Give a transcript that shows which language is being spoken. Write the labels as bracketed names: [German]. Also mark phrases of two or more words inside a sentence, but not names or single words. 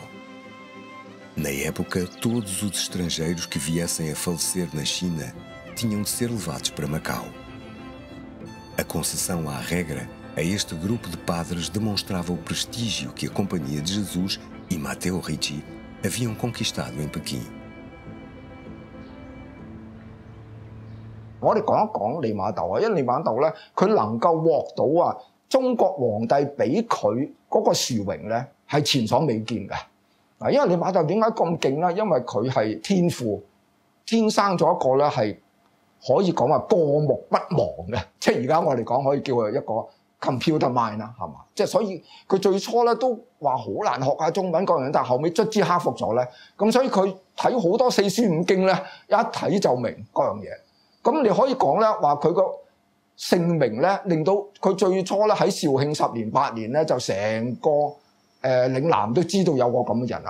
[Portuguese] Na época, todos os estrangeiros que viessem a falecer na China tinham de ser levados para Macau. A concessão à regra a este grupo de padres demonstrava o prestígio que a Companhia de Jesus e Matteo Ricci haviam conquistado em Pequim. [Cantonese] 我哋講一講利瑪竇啊，因為利瑪竇咧，佢能夠獲到中國皇帝俾佢嗰個殊榮咧，係前所未見嘅。嗱，因為利瑪竇點解咁勁咧？因為佢係天父，天生咗一個咧係可以講話過目不忘嘅，即係而家我哋講可以叫佢一個 [English] computer mind [Cantonese] 啦，係嘛？即係所以佢最初咧都話好難學下中文各樣，但係後尾卒之克服咗咧，咁所以佢睇好多四書五經咧，一睇就明各樣嘢。咁你可以講咧話佢個姓名咧，令到佢最初咧喺肇慶10年8年咧，就成個嶺南都知道有個咁嘅人啦。